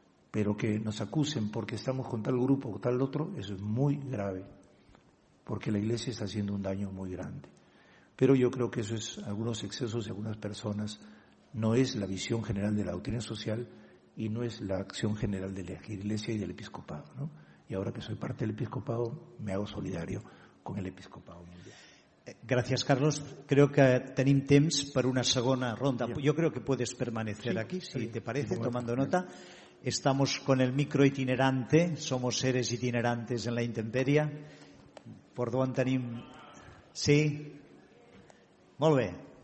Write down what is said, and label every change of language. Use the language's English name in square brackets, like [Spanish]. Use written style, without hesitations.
[Spanish] Pero que nos acusen porque estamos con tal grupo o tal otro, eso es muy grave, porque la Iglesia está haciendo un daño muy grande. Pero yo creo que eso es algunos excesos de algunas personas, no es la visión general de la doctrina social y no es la acción general de la Iglesia y del Episcopado, ¿no? Y ahora que soy parte del Episcopado, me hago solidario con el Episcopado mundial. Gracias, Carlos. Creo que [Catalan] tenim temps per una segona ronda. [Spanish] Yo creo que puedes permanecer aquí, si te parece, tomando nota. Estamos con el micro itinerante, somos seres itinerantes en la intemperie. Por [Catalan] d'on tenim... [Spanish] Sí? [Catalan] Molt bé.